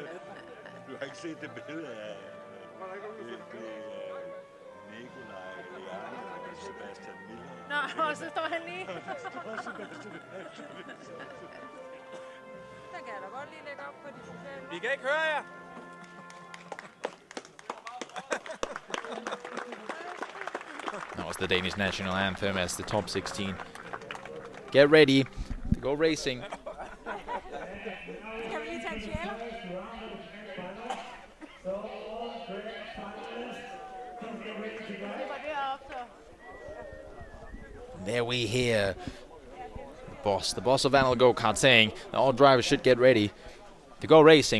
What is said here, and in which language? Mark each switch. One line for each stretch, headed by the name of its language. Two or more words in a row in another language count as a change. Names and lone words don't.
Danish: Du har ikke set det billede af Nikolaj, Liane og Sebastian Miller? Nå, og så står han lige. Den kan jeg da godt lige lægge op på de sociale. Vi kan ikke høre jer.
English: That was the Danish national anthem as the top 16 get ready to go racing.
Danish: Kan vi lige tage en sjæl?
English: There we hear the boss of Vandel Gokartbanen saying that all drivers should get ready to go racing.